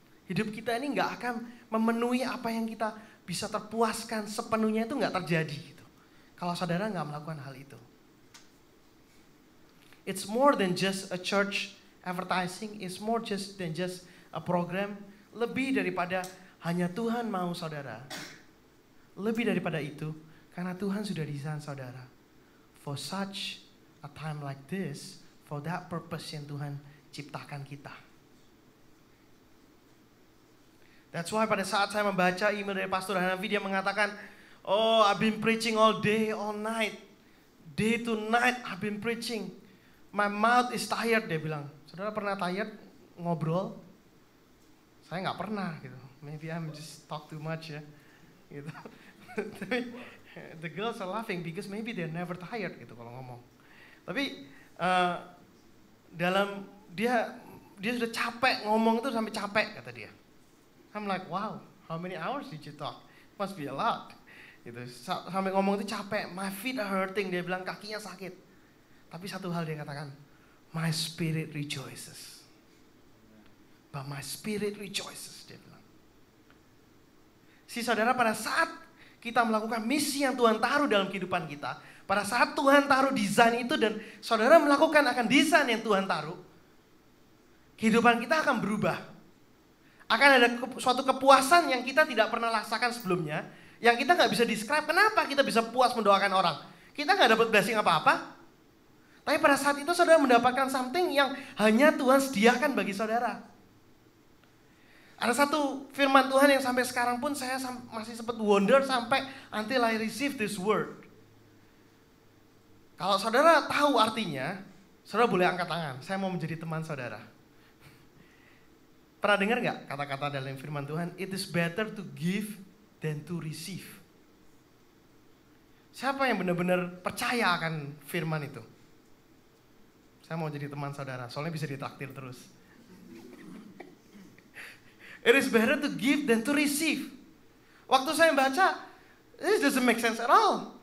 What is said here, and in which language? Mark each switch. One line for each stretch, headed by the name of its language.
Indonesian: Hidup kita ini nggak akan memenuhi apa yang kita bisa terpuaskan sepenuhnya, itu nggak terjadi gitu. Kalau saudara nggak melakukan hal itu.
English: It's more than just a church advertising, it's more than just a program.
Indonesian: Lebih daripada hanya Tuhan mau saudara. Lebih daripada itu, karena Tuhan sudah desain saudara.
English: For such a time like this, for that purpose
Indonesian: yang Tuhan ciptakan kita.
English: That's why
Indonesian: pada saat saya membaca email dari Pastor Hanafi, dia mengatakan, oh,
English: I've been preaching all day, all night. Day to night I've been preaching. My mouth is tired,
Indonesian: dia bilang. Saudara pernah tired ngobrol? Saya nggak pernah gitu.
English: Maybe I'm just talk too much ya. Gitu. The girls are laughing because maybe they're never tired
Indonesian: gitu kalau ngomong. Tapi dalam dia sudah capek ngomong itu, sampai capek kata dia.
English: I'm like, wow, how many hours did you talk? Must be a lot.
Indonesian: Gitu. Sampai ngomong itu capek,
English: my feet are hurting,
Indonesian: dia bilang kakinya sakit. Tapi satu hal dia katakan,
English: my spirit rejoices. But my spirit rejoices,
Indonesian: dia bilang. Si saudara, pada saat kita melakukan misi yang Tuhan taruh dalam kehidupan kita, pada saat Tuhan taruh desain itu dan saudara melakukan akan desain yang Tuhan taruh, kehidupan kita akan berubah. Akan ada suatu kepuasan yang kita tidak pernah rasakan sebelumnya, yang kita nggak bisa describe. Kenapa kita bisa puas mendoakan orang? Kita nggak dapat blessing apa-apa, tapi pada saat itu saudara mendapatkan something yang hanya Tuhan sediakan bagi saudara. Ada satu firman Tuhan yang sampai sekarang pun saya masih sempat wonder sampai
English: until I receive this word.
Indonesian: Kalau saudara tahu artinya, saudara boleh angkat tangan. Saya mau menjadi teman saudara. Pernah dengar nggak kata-kata dalam firman Tuhan?
English: It is better to give than to receive.
Indonesian: Siapa yang benar-benar percaya akan firman itu? Saya mau jadi teman saudara, soalnya bisa ditraktir terus.
English: It is better to give than to receive.
Indonesian: Waktu saya baca,
English: this doesn't make sense at all.